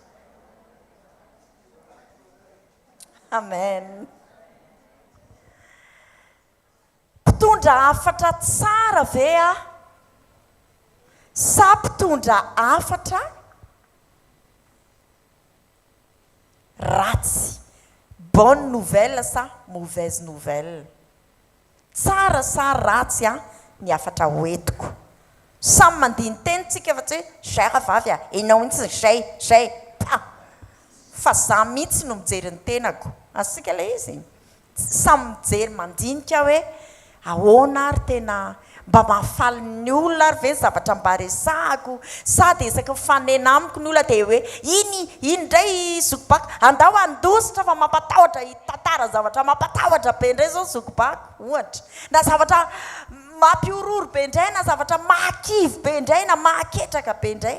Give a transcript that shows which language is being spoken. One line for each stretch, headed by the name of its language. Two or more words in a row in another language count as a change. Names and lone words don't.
Malagasy: Amen. Mpitondra hafatra tsara ve sa mpitondra hafatra ratsy?
French: Bonne nouvelle sa mauvaise nouvelle?
Malagasy: Tsara sa ratsy ny hafatra hoentiko? Samy mandiny tenitsika efa tsy hoe zay vavy enao mihitsy zay pa fa za mihitsy no mijery ny tenako. Asika le izy samy mijery mandinika hoe ahoana ary tena mba mahafaly ny olona ary ve zavatra mba resahako, sa dia isaka mifanena amiko ny olona dia hoe iny indray zokobako andao andositra fa mampatahotra hitantara zavatra mampatahotra be indray zao zokobako ohatra, na zavatra mampiororo be indray, na zavatra mahakivy be indray, na mahaketraka be indray.